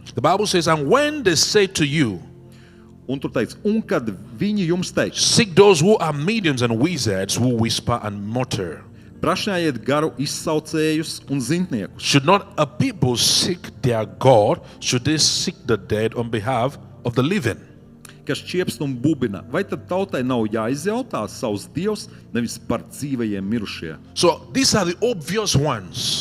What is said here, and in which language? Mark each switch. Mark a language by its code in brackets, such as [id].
[en] The Bible says, and when they say to you, [lv] Un tur teikts, un kad viņi jums teiks, [en] seek those who are mediums and wizards who whisper and mutter. [lv] prašņājiet garu izsaucējus un zintniekus. [en] Should not a people seek their God? Should they seek the dead on behalf of the living? [lv] Kas čiepst un bubina, vai tad tautai nav jāizjautā savus dievs, nevis par dzīvajiem mirušie? [en] So these are the obvious ones.